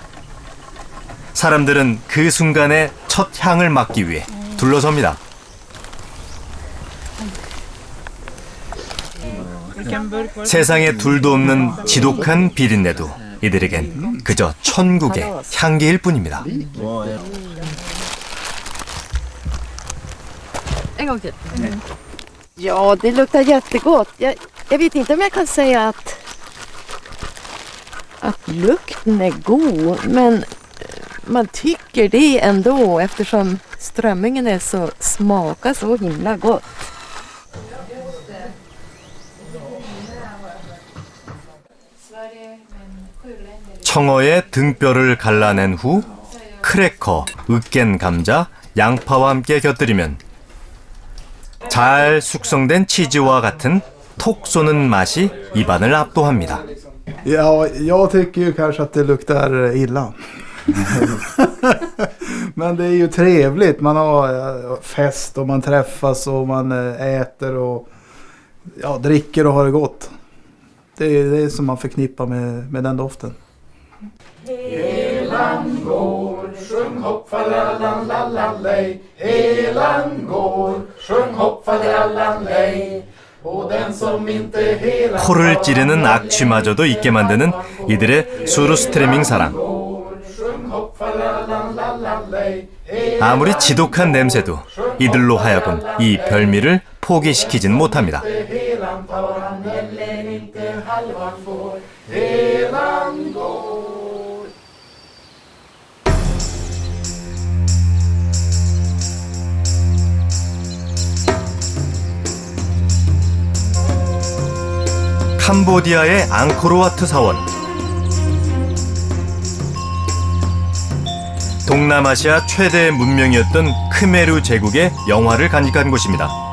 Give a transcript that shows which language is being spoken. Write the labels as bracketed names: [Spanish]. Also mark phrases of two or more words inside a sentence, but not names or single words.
[Korean] 사람들은 그 순간에 첫 향을 맡기 위해 둘러섭니다. 세상에 둘도 없는 지독한 비린내도 이들에겐 그저 천국의 향기일 뿐입니다. [Swedish] En gång till. Ja, det luktar jättegott. Jag vet inte om jag kan säga att lukten är god, men man tycker det ändå eftersom strömmingen är smakar så himla gott. [Korean] 청어의 등뼈를 갈라낸 후 크래커, 으깬 감자, 양파와 함께 곁들이면 잘 숙성된 치즈와 같은 톡 쏘는 맛이 입안을 압도합니다. [Swedish] Ja, jag tycker ju kanske att det luktar illa. Men det är ju trevligt. Man har fest och man träffas och man äter och ja, dricker och har det gott. Det är det som man förknippar med den doften. Helan går, sjung hopp falallan lallalej. Helan går, sjung hopp falallan lej. [Korean] 코를 찌르는 악취마저도 잊게 만드는 이들의 수르스트레밍 사랑. 아무리 지독한 냄새도 이들로 하여금 이 별미를 포기시키진 못합니다. [Swedish] inte halvan får, helan går. [Korean] 캄보디아의 앙코르와트 사원. 동남아시아 최대 문명이었던 크메르 제국의 영화를 간직한 곳입니다.